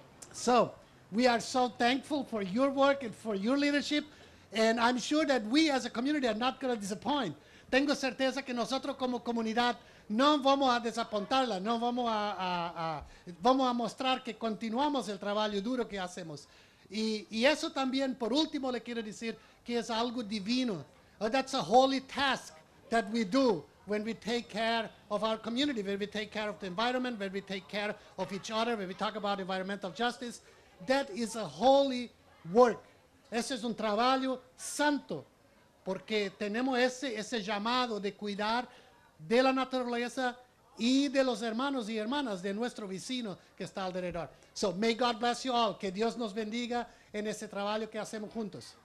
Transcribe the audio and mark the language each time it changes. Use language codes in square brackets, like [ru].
[en] So we are so thankful for your work and for your leadership. And I'm sure that we as a community are not going to disappoint. [es] Tengo certeza que nosotros como comunidad no vamos a desapontarla, no vamos vamos a mostrar que continuamos el trabajo duro que hacemos. Y eso también, por último, le quiero decir que es algo divino. [en] That's a holy task that we do when we take care of our community, when we take care of the environment, when we take care of each other, when we talk about environmental justice. That is a holy work. [es] Ese es un trabajo santo, porque tenemos ese llamado de cuidar de la naturaleza y de los hermanos y hermanas de nuestro vecino que está alrededor. [en] So may God bless you all. [es] Que Dios nos bendiga en ese trabajo que hacemos juntos.